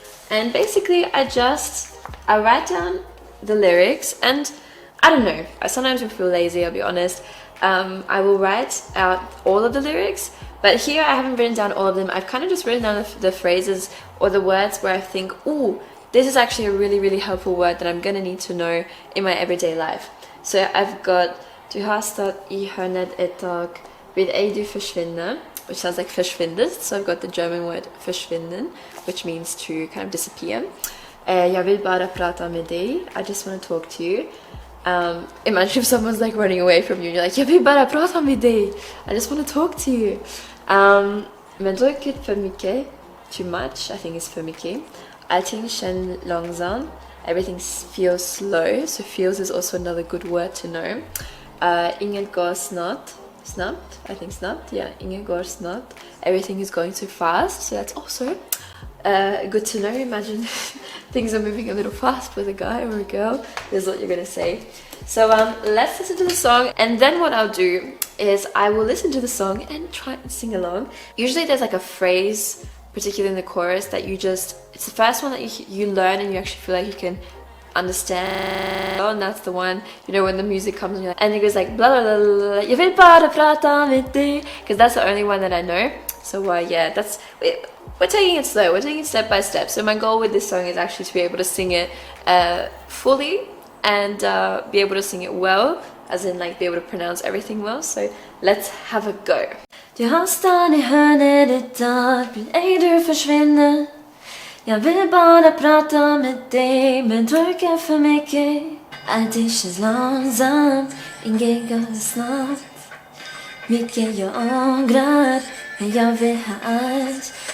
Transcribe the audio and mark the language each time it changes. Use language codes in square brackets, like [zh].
[en] And basically I write down the lyrics, and I don't know, sometimes I feel lazy, I'll be honest. I will write out all of the lyrics, but here I haven't written down all of them. I've kind of just written down the phrases or the words where I think, ooh, this is actually a really, really helpful word that I'm gonna need to know in my everyday life. So I've got, [sv] du har stått I hörnet ett tag, vill ej du försvinna, [en] which sounds like försvindet. So I've got the German word försvinden, which means to kind of disappear. [sv] Jag vill bara prata med dig. [en] I just want to talk to you. Imagine if someone's like running away from you and you're like, [sv] jag vill bara prata med dig. [en] I just want to talk to you. [sv] Men druckit för mycket, [en] too much, I think is [sv] för mycket. Allting känns långsamt. [en] Everything feels slow. So feels is also another good word to know. [sv] Inget går snabbt. [en] Snabbt, I think snabbt, yeah, [sv] inget går snabbt. [en] Everything is going too fast, so that's also good to know. Imagine things are moving a little fast with a guy or a girl. This is what you're gonna say. So let's listen to the song, and then what I'll do is I will listen to the song and try and sing along. Usually there's like a phrase, particularly in the chorus, that it's the first one that you learn and you actually feel like you can understand, and that's the one, you know, when the music comes and it goes like blah blah blah blah, [sv] jag vill bara prata med dig, [en] because that's the only one that I know. So yeah, we're taking it slow, we're taking it step by step. So my goal with this song is actually to be able to sing it fully and be able to sing it well, as in like be able to pronounce everything well. So let's have a go. [sv] Du har stått I hörnet ett tag, vill ej du försvinna. Jag vill bara prata med dig, men druckit för mycket. Allting känns långsamt, inget går snabbt. Mycket jag ångrar, men jag vill ha allt.